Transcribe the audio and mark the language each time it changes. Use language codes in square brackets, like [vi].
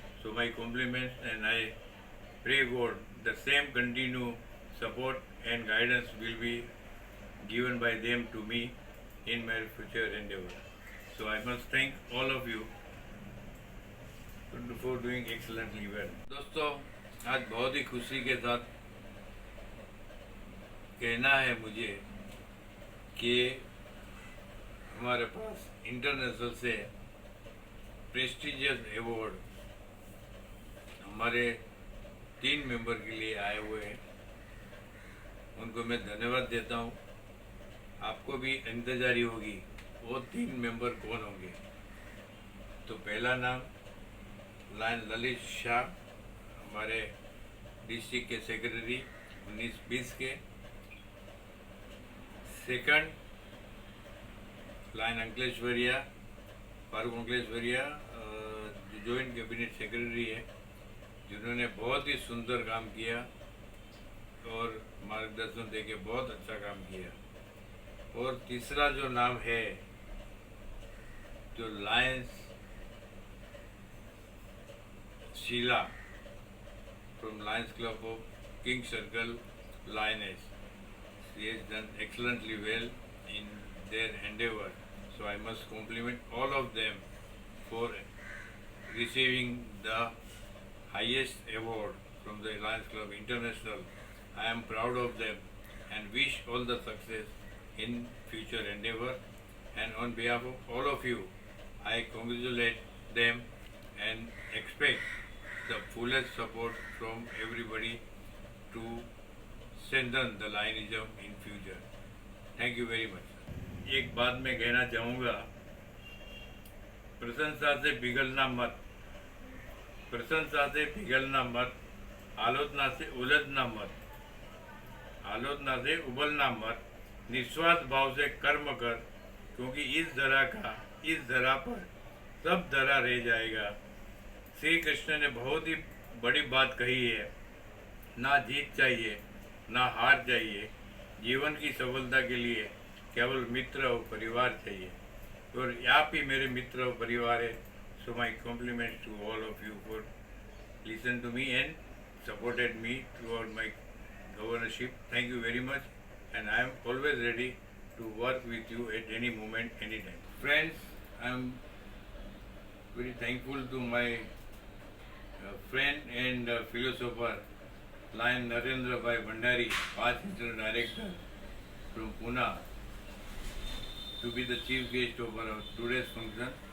[en] So my compliments, and I pray God the same continue support and guidance will be given by them to me in my future endeavor. So I must thank all of you for doing excellently well. [hi] दोस्तों, आज बहुत ही खुशी के साथ कहना है मुझे कि हमारे पास इंटरनेशनल से प्रेस्टिजियस अवार्ड हमारे 3 मेंबर के लिए आए हुए हैं, उनको मैं धन्यवाद देता हूँ। आपको भी इंतजारी होगी वो 3 मेंबर कौन होंगे। तो पहला नाम लायन ललित शाह, हमारे डिस्ट्रिक्ट के सेक्रेटरी 19-20 के। सेकंड लायन अंकलेश्वरिया, फारूक अंकलेश्वरिया, जो जॉइंट कैबिनेट सेक्रेटरी है, जिन्होंने बहुत ही सुंदर काम किया और मार्गदर्शन देके बहुत अच्छा काम किया। और तीसरा जो नाम है, जो Lions Sheila from Lions club of king circle lioness, [en] she has done excellently well in their endeavor, so I must compliment all of them for receiving the highest award from the Lions Club International. I am proud of them and wish all the success in future endeavor, and on behalf of all of you, I congratulate them and expect the fullest support from everybody to strengthen the Lionism in future. Thank you very much. [hi] एक बात मैं कहना चाहूँगा, प्रशंसा से पिघलना मत, प्रशंसा से पिघलना मत, आलोचना से उलझना मत, आलोचना से उबलना मत, निस्वार्थ भाव से कर्म कर, क्योंकि इस धरा पर सब धरा रह जाएगा। श्री कृष्ण ने बहुत ही बड़ी बात कही है, ना जीत चाहिए ना हार चाहिए, जीवन की सफलता के लिए केवल मित्र और परिवार चाहिए। और आप ही मेरे मित्र और परिवार है। [en] So my compliments to all of you for listen to me and supported me throughout my governorship. Thank you very much and I am always ready to work with you at any moment, any time. Friends, I am very thankful to my friend and philosopher Lion Narendra Bhai Bhandari, past Internal Director from Pune, to be the chief guest of our today's function.